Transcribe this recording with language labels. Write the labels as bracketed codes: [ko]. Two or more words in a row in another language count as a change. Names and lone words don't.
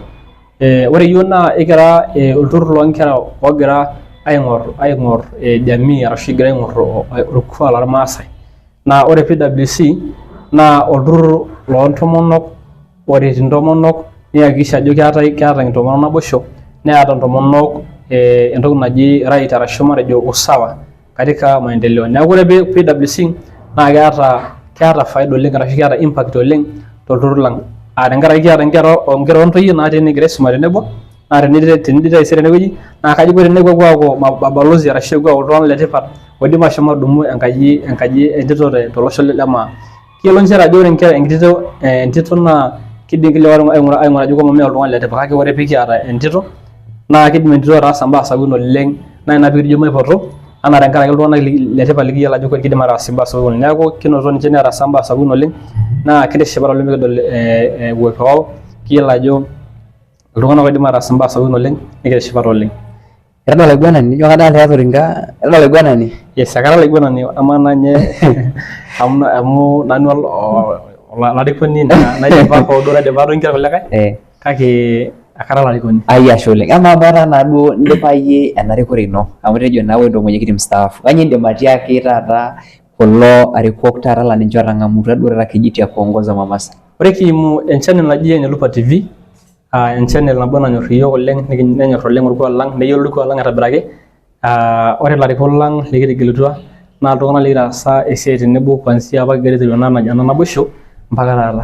[mas] Ore yiok naa ikira olturur loonkera ogira aing'or jamii arashu egira aing'or orkuak lormaasai. Naa ore PWC naa olturur loontomonok oret intomonok niyakikisha ajo keeta intomonok naboisho neeta intomonok entoki naji right arashu matejo [sw] usawa katika maendeleo. [mas] Neeku ore PWC naa keeta faida oleng arashu keeta impact oleng tolturur lang. Tenkaraki kiata nkera ontoyie natii negira aisuma tenebo naa tenidip taisere tenewueji naa kaji ore tenewuo aaku mabalozi arashu epuo aaku iltung'anak letipat oidim ashom adumu enkaji entito tolosho lemaa. Kiyiolo nchere ajo ore entito naa kidim aing'ura ajo mee oltung'ani letipat kake ore pikiata entito naa kidim entito ataasa mbaa sapukin oleng naa ina pikijo maipoto anaa tenkaraki iltung'anak letipat likiyiolo ajo kidim ataas mbaa sapukin oleng. Neeku kinoto ninche netaasa mbaa sapukin oleng naa kitishipa oleng mikidol [sw] uwepo wao [mas] kiyiolo ajo iltung'anak oidim ataas mbaa sapukin oleng nikitishipa oleng. Era olaiguanani ijo kadalta tiatua era olaiguanani? Yes, akara olaiguanani ama nanye amu nanu olarikoni naidipa hoo naidipa nkera kulikae kake akara olarikoni. Ashe oleng. Ama bara naduo indipa yie enarikore ino amu tejo nawe ndo [sw] mwenyekiti mstaafu. [mas] Kanyio indim atiaki taata kulo arikok taata laa ninche otang'amutua duo taata [sw] kijiti ya kuongoza [mas] Mwamasa? Ore kiimu enchannel naji ene Lopa TV enchannel nabo nanyor iyiok oleng nenyor oleng orkuak lang neyiolo orkuak lang aitobiraki. Ore ilarikok lang likitegelutua naa iltung'anak likitaasa esiai tenebo kuanzia apa kigira aiteru ena naboisho mpaka taata.